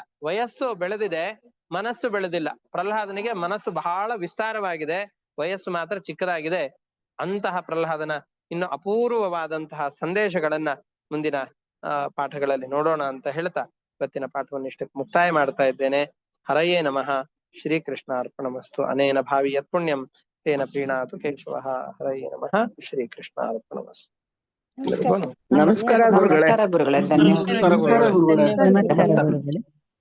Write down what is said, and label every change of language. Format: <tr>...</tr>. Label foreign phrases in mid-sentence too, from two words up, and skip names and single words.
<kn>ವಯಸ್ಸು ಬೆಳೆದಿದೆ, ಮನಸ್ಸು ಬೆಳೆದಿಲ್ಲ. ಪ್ರಹ್ಲಾದನಿಗೆ ಮನಸ್ಸು ಬಹಳ ವಿಸ್ತಾರವಾಗಿದೆ, ವಯಸ್ಸು ಮಾತ್ರ ಚಿಕ್ಕದಾಗಿದೆ. ಅಂತಹ ಪ್ರಹ್ಲಾದನ ಇನ್ನು ಅಪೂರ್ವವಾದಂತಹ ಸಂದೇಶಗಳನ್ನ ಮುಂದಿನ ಪಾಠಗಳಲ್ಲಿ ನೋಡೋಣ ಅಂತ ಹೇಳ್ತಾ ಇವತ್ತಿನ ಪಾಠವನ್ನು ಇಷ್ಟಕ್ಕೆ ಮುಕ್ತಾಯ ಮಾಡ್ತಾ ಇದ್ದೇನೆ.</kn> <sa>ಹರಯೇ ನಮಃ. ಶ್ರೀಕೃಷ್ಣ ಅರ್ಪಣಮಸ್ತು. ಅನೇನ ಭಾವಿ ಯತ್ ಪುಣ್ಯಂ ತೇನ ಪ್ರೀಣಾತು ಕೇಶವಃ. ಹರಯೇ ನಮಃ. ಶ್ರೀಕೃಷ್ಣ ಅರ್ಪಣಮಸ್ತು.</sa> <kn>ನಮಸ್ಕಾರ ಗುರುಗಳೇ. ನಮಸ್ಕಾರ ಗುರುಗಳೇ. ಧನ್ಯವಾದ. ನಮಸ್ಕಾರ ಗುರುಗಳೇ.</kn>